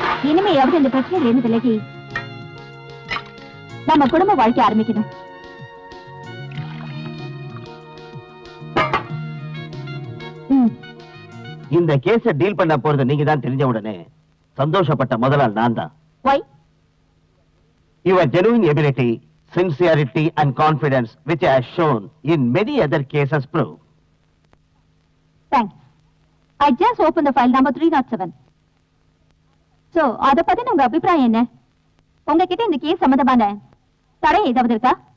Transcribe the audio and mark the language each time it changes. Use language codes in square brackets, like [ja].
[ta] இனிமையாவது இந்த பிரச்சனையில இருந்து விலகி நம்ம குடும்ப வாழ்க்கை ஆரம்பிக்கணும். இந்த கேஸ டீல் பண்ண போறது நீங்க தான் தெரிஞ்ச உடனே சந்தோஷப்பட்ட முதலாள் நான் தான். [en] Why? Your genuine ability, sincerity and confidence which I have shown in many other cases prove. Thanks. I just opened the file number 307. [ta] So, அத பத்தி உங்க அபிப்பிராயம் என்ன? உங்ககிட்ட இந்த கேஸ் சம்பந்தமான தடை ஏதாவது இருக்கா?